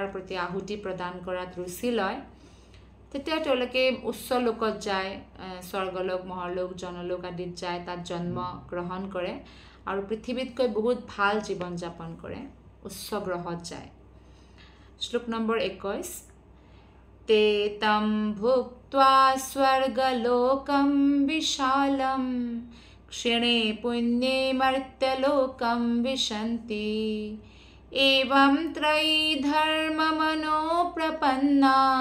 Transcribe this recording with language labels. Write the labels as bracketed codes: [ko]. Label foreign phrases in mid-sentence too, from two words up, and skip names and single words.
[as] প্ৰতি আহুতি প্ৰদান কৰাত ৰুচি লয় তেতিয়া তেওঁলোকে উচ্চ লোকত যায় স্বৰ্গলোক মহৰলোক জনলোক আদিত যায় তাত জন্ম গ্ৰহণ কৰে আৰু পৃথিৱীতকৈ বহুত ভাল জীৱন যাপন কৰে উচ্চ গ্ৰহত যায় শ্লোক নম্বৰ 21 [sa] ते तं भुक्त्वा स्वर्गलोकं विशालं क्षिणे पुण्ये मर्त्यलोकं विशन्ति एवं त्रयी धर्ममनोप्रपन्ना